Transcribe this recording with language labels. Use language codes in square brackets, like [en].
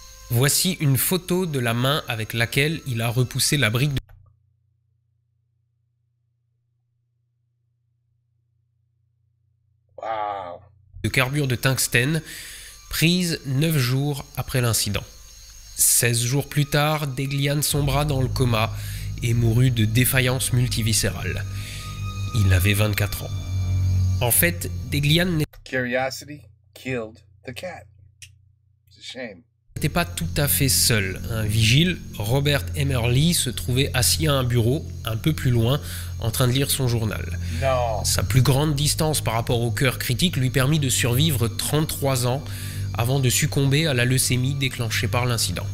[fr] Voici une photo de la main avec laquelle il a repoussé la brique de carbure de tungstène, prise 9 jours après l'incident. 16 jours plus tard, Deglian sombra dans le coma et mourut de défaillance multiviscérale. Il avait 24 ans. En fait, Deglian [en] Curiosity killed the cat. It's a shame. [fr] n'était pas tout à fait seul. Un vigile, Robert Emerly, se trouvait assis à un bureau, un peu plus loin, en train de lire son journal. Non. Sa plus grande distance par rapport au cœur critique lui permit de survivre 33 ans avant de succomber à la leucémie déclenchée par l'incident.